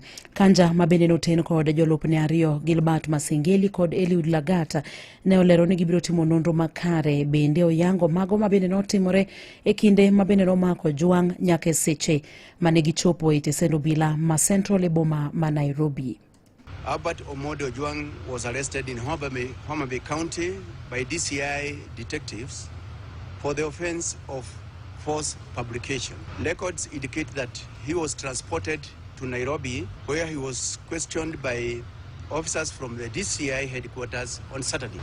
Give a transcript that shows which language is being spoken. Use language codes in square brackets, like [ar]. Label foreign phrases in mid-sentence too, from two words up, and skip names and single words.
[luo] Kanja mabende no ten kod jolupne ariyo Gilbert Masengeli kod Lagat ne olero ni gibiro timo nonro makare bende oyango mago mabende no timore e kinde mabende no mako Ojwang nyaka seche mane gichopo e tesend obila ma Central e boma ma Nairobi. [en] Albert Omodo Ojwang was arrested in Homa Bay County by DCI detectives for the offense of false publication. Records indicate that he was transported to Nairobi, where he was questioned by officers from the DCI headquarters on Saturday.